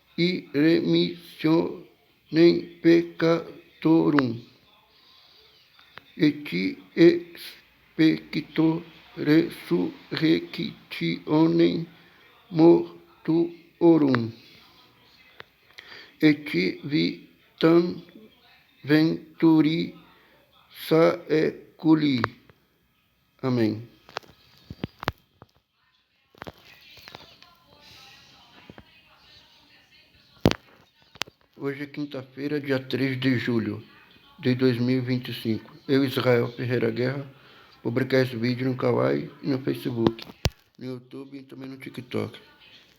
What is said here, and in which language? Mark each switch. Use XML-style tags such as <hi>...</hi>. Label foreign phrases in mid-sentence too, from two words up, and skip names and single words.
<la>remissionem peccatorum, et expecto resurrectionem mortuorum, et vitam venturi saeculi.</la> <pt>Amém. Hoje é quinta-feira, dia 3 de julho de 2025. Eu, Israel Ferreira Guerra, publicar esse vídeo no Kawaii e no Facebook, no YouTube e também no TikTok.</pt>